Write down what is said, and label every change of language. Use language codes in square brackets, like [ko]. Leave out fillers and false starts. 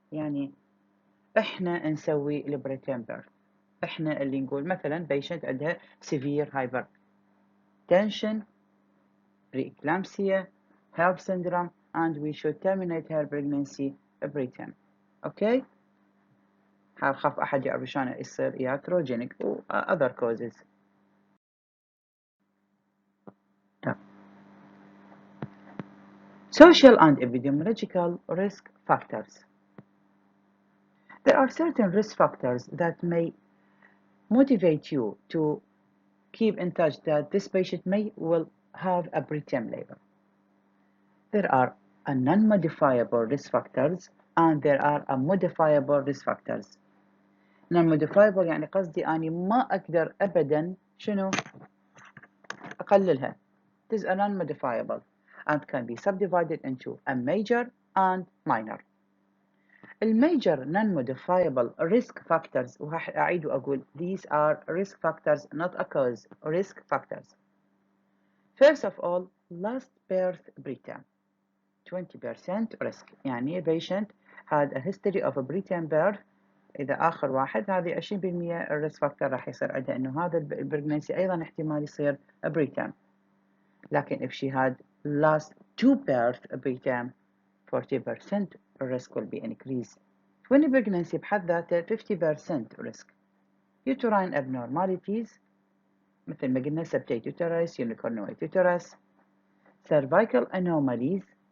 [ar] يعني احنا نسوي البريتيرم بيرث، احنا اللي نقول مثلا [en] patient عندها severe hypertension, preeclampsia, HELLP syndrome, and we should terminate her pregnancy preterm. Okay? [ar] خاف أحد يعرف شلون يصير iatrogenic و other causes. [en] Social and epidemiological risk factors. There are certain risk factors that may motivate you to keep in touch that this patient will have a preterm labor. There are a non-modifiable risk factors and there are a modifiable risk factors. [ar] Non-modifiable يعني قصدي أني ما أقدر أبدا شنو أقللها. [en] It is a non-modifiable and can be subdivided into a major and minor. الميجر non-modifiable risk factors [ar] وراح أعيد وأقول [en] these are risk factors not a cause, risk factors. First of all, last birth preterm 20% risk. يعني a patient had a history of a preterm birth. [ar] إذا آخر واحد هذه 20% الريسك فاكتور راح يصير عندها إنه هذا البرجنسي أيضا احتمال يصير preterm. [en] لكن if she had last 2 birth preterm 40% risk will be increased. 20 pregnancy [ar] بحد ذاته [en] 50% risk. Uterine abnormalities [ar] مثل ما قلنا [en] septate uterus, unicornuate uterus, cervical anomalies,